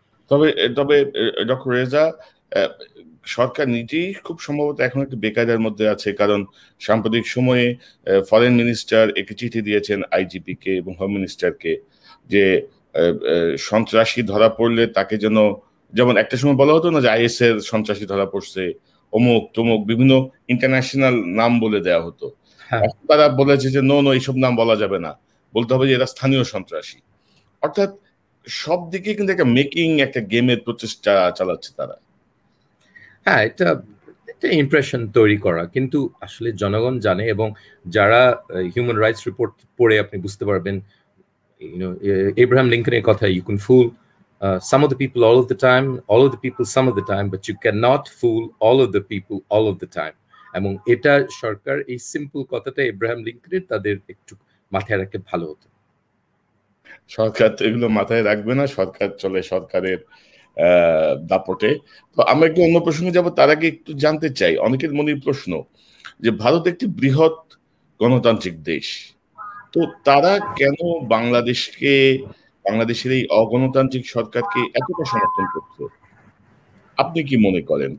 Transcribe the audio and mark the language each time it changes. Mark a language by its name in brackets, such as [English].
[Bangla] তবে তবে ডক্টর রেজা, সরকার নিজেই খুব সম্ভবত এখন একটু বেকায়দার মধ্যে আছে, কারণ সাম্প্রতিক সময়ে ফরেন মিনিস্টার একটি চিঠি দিয়েছেন আইজিপি কে এবং হোম মিনিস্টারকে যে সন্ত্রাসী ধরা পড়লে তাকে যেন, যেমন একটা সময় বলা হতো না যে আইএস এর সন্ত্রাসী ধরা পড়ছে, অমুক তমুক বিভিন্ন ইন্টারন্যাশনাল নাম বলে দেওয়া হতো। তারা বলেছে যে নো এইসব নাম বলা যাবে না, বলতে হবে যে এরা স্থানীয় সন্ত্রাসী। অর্থাৎ সব দিকে কিন্তু একটা মেকিং, একটা গেমের প্রচেষ্টা চালাচ্ছে তারা। হ্যাঁ, এটা ইমপ্রেশন তৈরি করা, কিন্তু আসলে জনগণ জানে, এবং যারা হিউম্যান রাইটস রিপোর্ট পড়ে আপনি বুঝতে পারবেন, এব্রাহাম লিঙ্কনের কথা, [English] You can fool some of the people all of the time, all of the people some of the time, but you cannot fool all of the people all of the time. [Bangla] এবং এটা সরকার এই simple কথাটা Abraham লিঙ্কনের তাদের একটু মাথায় রাখতে ভালো হতো। সরকার তো এগুলো মাথায় রাখবে না, সরকার চলে সরকারের দাপটে। তো আমরা একটু অন্য প্রসঙ্গে যাব, তার আগে একটু জানতে চাই, অনেকের মনের প্রশ্ন যে ভারত একটি বৃহৎ গণতান্ত্রিক দেশ, তো তারা কেন বাংলাদেশের এই অগণতান্ত্রিক সরকারকে এতটা সমর্থন করছে? আপনি কি মনে করেন?